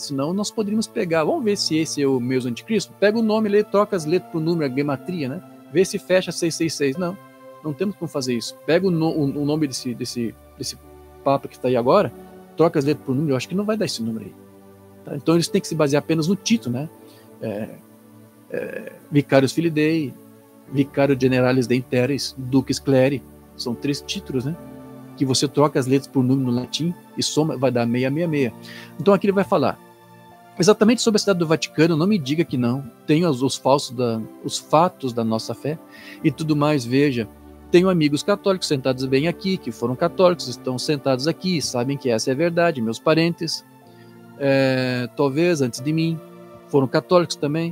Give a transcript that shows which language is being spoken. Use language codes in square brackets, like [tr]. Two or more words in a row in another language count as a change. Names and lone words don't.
[pt] Senão nós poderíamos pegar, vamos ver se esse é o mesmo anticristo, pega o nome, troca as letras para o número, a gematria, né? Vê se fecha 666. Não temos como fazer isso. Pega o nome desse papa que está aí agora, troca as letras por número, eu acho que não vai dar esse número aí. Tá? Então eles têm que se basear apenas no título, né? [la] Vicarius Filii Dei, Vicario Generalis de Interes, Dux Cleri, [pt] são 3 títulos, né? Que você troca as letras por número no latim e soma, vai dar 666. Então aqui ele vai falar exatamente sobre a cidade do Vaticano, não me diga que não, tenho os fatos da nossa fé e tudo mais, veja. Tenho amigos católicos sentados bem aqui, que foram católicos, estão sentados aqui, sabem que essa é a verdade, meus parentes, talvez antes de mim, foram católicos também.